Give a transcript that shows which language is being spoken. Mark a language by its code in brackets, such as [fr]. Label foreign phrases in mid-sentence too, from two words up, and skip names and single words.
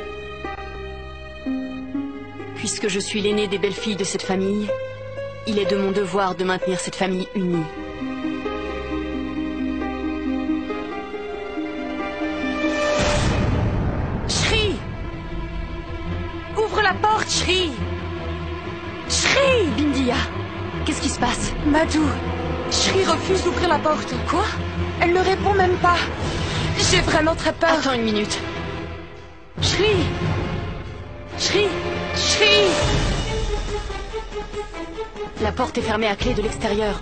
[fr] Puisque je suis l'aînée des belles-filles de cette famille, il est de mon devoir de maintenir cette famille unie. Shri! Ouvre la porte, Shri! Shri! Bindia! Qu'est-ce qui se passe? Madou, Shri refuse d'ouvrir la porte. Quoi? Elle ne répond même pas. J'ai vraiment très peur. Attends une minute. Shri! Shri! Shri! La porte est fermée à clé de l'extérieur.